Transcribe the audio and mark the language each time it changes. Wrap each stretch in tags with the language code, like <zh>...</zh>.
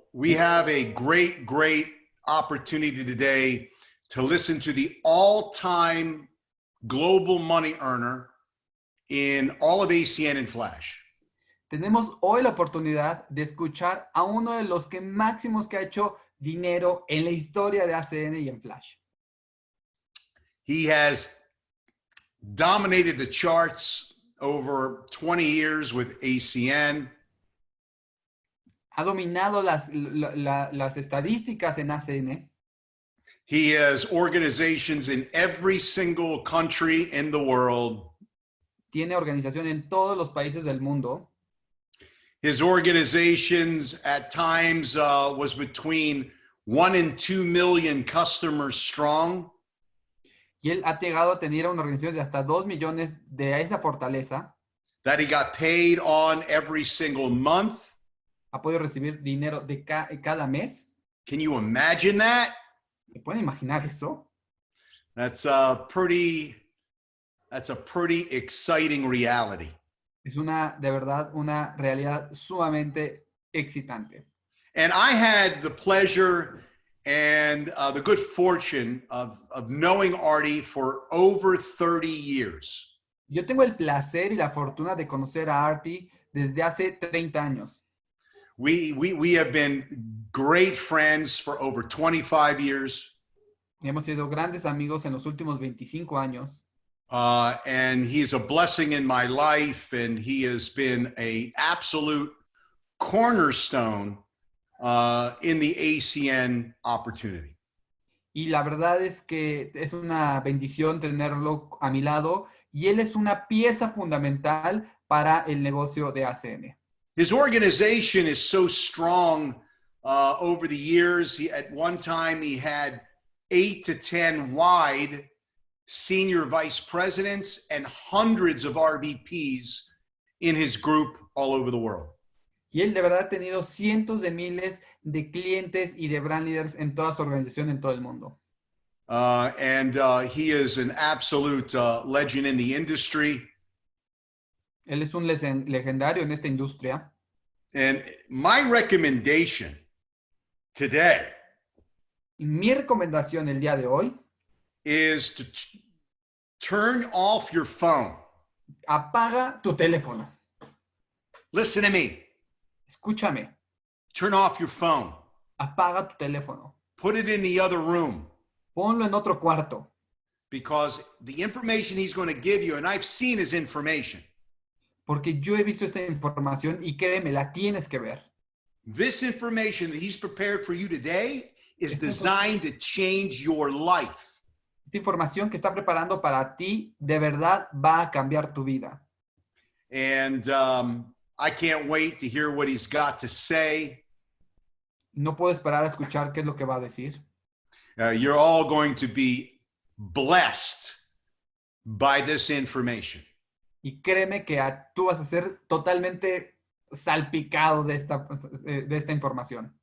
<en>We have a great opportunity today to listen to the all-time global money earner in all of ACN and Flash.</en> <es>Tenemos hoy la oportunidad de escuchar a uno de los que máximos que ha hecho dinero en la historia de ACN y en Flash.</es> <en>He has dominated the charts over 20 years with ACN.</en> <es>Ha dominado las estadísticas en ACN.</es> <en>He has organizations in every single country in the world.</en> <es>Tiene organización en todos los países del mundo.</es> <en>His organizations at times was between 1 and 2 million customers strong.</en> <es>Y él ha llegado a tener una organización de hasta 2 millones de esa fortaleza.</es> <en>That he got paid on every single month.</en> <es>Ha podido recibir dinero de cada mes.</es> <en>Can you imagine that?</en> <es>¿Se pueden imaginar eso?</es> <en>That's a pretty exciting reality.</en> <es>Es de verdad, una realidad sumamente excitante.</es> <en>And I had the pleasure and the good fortune of knowing Artie for over 30 years.</en> <es>Yo tengo el placer y la fortuna de conocer a Artie desde hace 30 años.</es> <en>We have been great friends for over 25 years.</en> <es>Hemos sido grandes amigos en los últimos 25 años.</es> <en>And he's a blessing in my life, and he has been an absolute cornerstone in the ACN opportunity.</en> <es>Y la verdad es que es una bendición tenerlo a mi lado, y él es una pieza fundamental para el negocio de ACN.</es> <en>His organization is so strong over the years. At one time, he had 8 to 10 wide senior vice presidents and hundreds of RVPs in his group all over the world.</en> <es>Y él de verdad ha tenido cientos de miles de clientes y de brand leaders en toda su organización en todo el mundo.</es> <en>And he is an absolute legend in the industry.</en> <es>Él es un legendario en esta industria.</es> <en>And my recommendation today</en> <es>Y mi recomendación el día de hoy</es> <en>is to turn off your phone.</en> <es>apaga tu teléfono.</es> <en>Listen to me.</en> <es>Escúchame.</es> <en>Turn off your phone.</en> <es>Apaga tu teléfono.</es> <en>Put it in the other room.</en> <es>Ponlo en otro cuarto.</es> <en>Because the information he's going to give you, and I've seen his information.</en> <es>Porque yo he visto esta información y créeme, la tienes que ver.</es> <en>This information that he's prepared for you today is designed to change your life.</en> <es>Esta información que está preparando para ti, de verdad va a cambiar tu vida.</es> <en>And I can't wait to hear what he's got to say.</en> <es>No puedo esperar a escuchar qué es lo que va a decir.</es> <en>You're all going to be blessed by this information.</en> <es>Y créeme que tú vas a ser totalmente salpicado de esta información.</es>